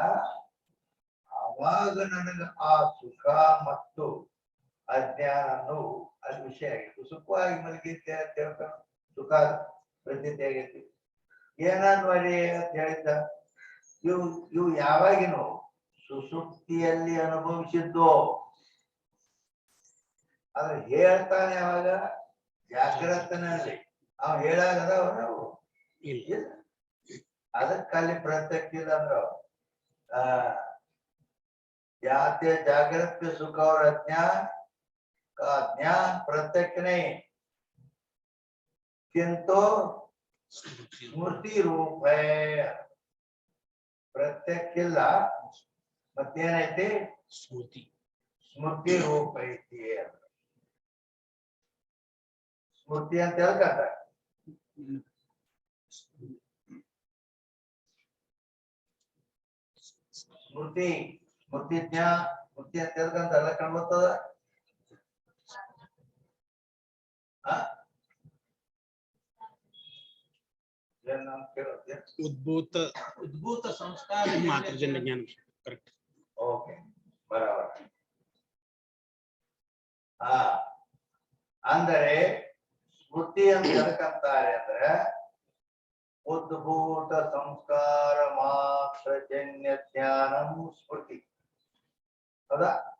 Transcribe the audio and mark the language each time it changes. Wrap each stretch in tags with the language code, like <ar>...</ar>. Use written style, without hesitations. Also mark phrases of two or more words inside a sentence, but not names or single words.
<kn>ಅವಾಗ ನನಗ ಆ ಸುಖ ಮತ್ತು ಅಜ್ಞಾನನು ಅದು ವಿಷಯ ಆಗಿತ್ತು ಸುಖವಾಗಿ ಮಲಗಿದ್ದೆ ಅಂತ ಹೇಳ್ತಾನ ಸುಖ ಪ್ರತೀತಿ ಆಗೈತಿ ಏನಾದ್ ಮಾಡಿ ಅಂತ ಹೇಳಿದ್ದ ಇವು ಯಾವಾಗಿನೋ ಸುಷುಪ್ತಿಯಲ್ಲಿ ಅನುಭವಿಸಿದ್ದು ಆದ್ರೆ ಹೇಳ್ತಾನೆ ಅವಾಗ ಜಾಗೃತನಲ್ಲಿ ಅವ ಹೇಳಾಗದ ನಾವು ಇಲ್ಲ ಅದಕ್ಕಲ್ಲಿ ಪ್ರತ್ಯಕ್ಷ ಇಲ್ಲ ಅಂದ್ರ</kn> <hi>जाते जागृत पे सुख और अज्ञान का ज्ञान प्रत्यक्ष नहीं किंतु स्मृति रूप है प्रत्यक्ष</hi> <kn>ಇಲ್ಲ ಮತ್ತೇನೈತಿ ಸ್ಮೃತಿ ರೂಪ ಐತಿ ಸ್ಮೃತಿ ಅಂತ ಹೇಳ್ಕಂತ ಸ್ಮೃತಿ ಸ್ಮೃತಿ ಜ್ಞಾನ ಸ್ಮೃತಿ ಅಂತ ಹೇಳ್ಕಂತ ಎಲ್ಲ ಕಾಣ್ಬರ್ತದ</kn> <sa>उद्भूत उद्भूत संस्कार मात्र जन्य ज्ञान करेक्ट</sa> <hi>ओके बराबर</hi> <kn>ಹಾ ಅಂದರೆ ಸ್ಮೃತಿ ಅಂತ ಹೇಳ್ಕಂತಾರೆ ಅಂದ್ರೆ ಉದ್ಭೂತ ಸಂಸ್ಕಾರ ಮಾತ್ರ ಜನ್ಯ ಜ್ಞಾನಂ ಸ್ಮೃತಿ ಹೌದಾ</kn>